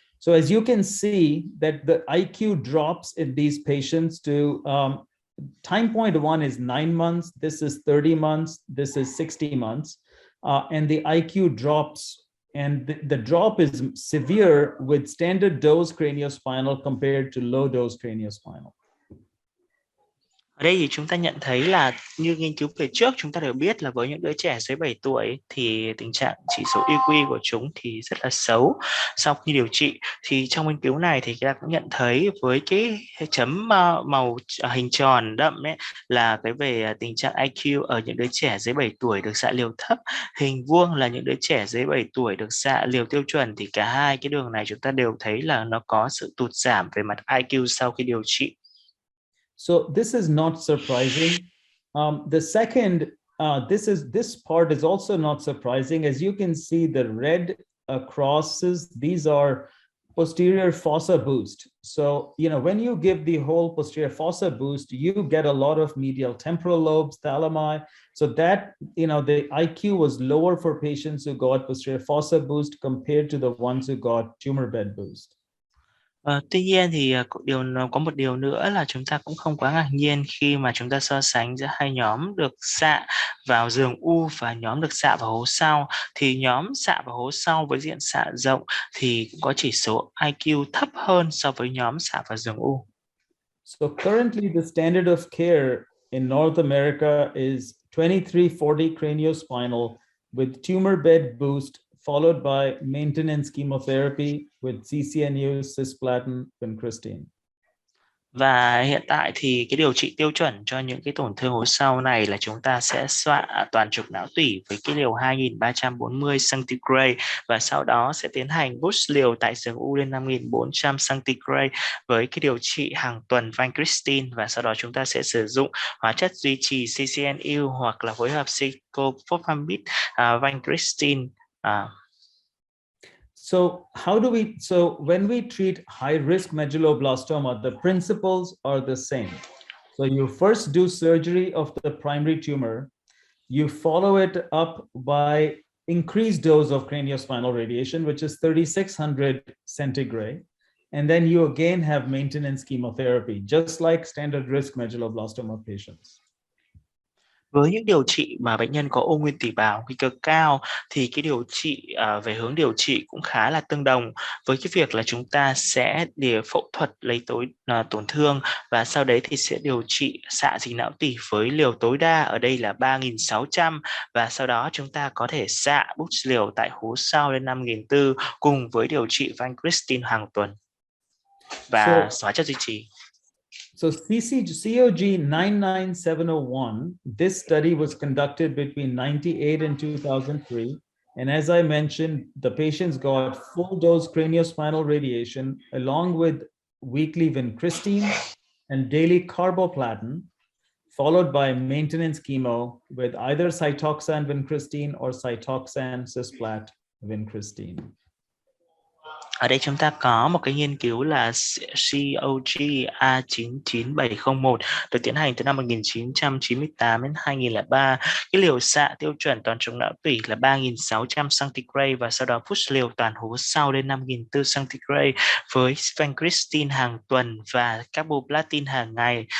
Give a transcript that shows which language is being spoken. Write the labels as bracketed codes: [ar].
[en] So as you can see that the IQ drops in these patients to time point 1 is 9 months, this is 30 months, this is 60 months, and the IQ drops, and the drop is severe with standard dose craniospinal compared to low dose craniospinal. [vi] Ở đây thì chúng ta nhận thấy là như nghiên cứu về trước chúng ta đều biết là với những đứa trẻ dưới 7 tuổi thì tình trạng chỉ số IQ của chúng thì rất là xấu sau khi điều trị. Thì trong nghiên cứu này thì chúng ta cũng nhận thấy với cái chấm màu hình tròn đậm ấy là cái về tình trạng IQ ở những đứa trẻ dưới 7 tuổi được xạ liều thấp, hình vuông là những đứa trẻ dưới 7 tuổi được xạ liều tiêu chuẩn, thì cả hai cái đường này chúng ta đều thấy là nó có sự tụt giảm về mặt IQ sau khi điều trị. [en] So this is not surprising. The second, this part is also not surprising. As you can see, the red crosses, these are posterior fossa boost. So, when you give the whole posterior fossa boost, you get a lot of medial temporal lobes, thalami. So that, the IQ was lower for patients who got posterior fossa boost compared to the ones who got tumor bed boost. [vi] Tuy nhiên thì có một điều nữa là chúng ta cũng không quá ngạc nhiên khi mà chúng ta so sánh giữa hai nhóm được xạ vào giường u và nhóm được xạ vào hố sau, thì nhóm xạ vào hố sau với diện xạ rộng thì cũng có chỉ số IQ thấp hơn so với nhóm xạ vào giường u. [en] So currently the standard of care in North America is 2340 craniospinal with tumor bed boost followed by maintenance chemotherapy with CCNU, cisplatin, vincristine. [vi] Và hiện tại thì cái điều trị tiêu chuẩn cho những cái tổn thương hố sau này là chúng ta sẽ xạ toàn trục não tủy với cái liều 2340 centigrade và sau đó sẽ tiến hành boost liều tại xương u lên 5400 centigrade với cái điều trị hàng tuần vincristine và sau đó chúng ta sẽ sử dụng hóa chất duy trì CCNU hoặc là phối hợp cyclophosphamide vincristine. [en] So when we treat high-risk medulloblastoma, the principles are the same. So you first do surgery of the primary tumor, you follow it up by increased dose of craniospinal radiation, which is 3600 centigrade, and then you again have maintenance chemotherapy, just like standard risk medulloblastoma patients. [vi] Với những điều trị mà bệnh nhân có u nguyên tủy bào nguy cơ cao thì cái điều trị về hướng điều trị cũng khá là tương đồng với cái việc là chúng ta sẽ phẫu thuật lấy tổn thương và sau đấy thì sẽ điều trị xạ dịch não tủy với liều tối đa ở đây là 3600 và sau đó chúng ta có thể xạ boost liều tại hố sau lên 5400 cùng với điều trị vincristine hàng tuần và hóa chất duy trì. [en] So COG 99701, this study was conducted between 98 and 2003. And as I mentioned, the patients got full dose craniospinal radiation along with weekly vincristine and daily carboplatin, followed by maintenance chemo with either cytoxan vincristine or cytoxan cisplat vincristine. [vi] Ở đây chúng ta có một cái nghiên cứu là COG A99701 được tiến hành từ năm 1998 đến 2003. Cái liều xạ tiêu chuẩn toàn trục não tủy là 3600 centigrade và sau đó push liều toàn hố sau lên 5400 centigrade với vincristine hàng tuần và carboplatin hàng ngày.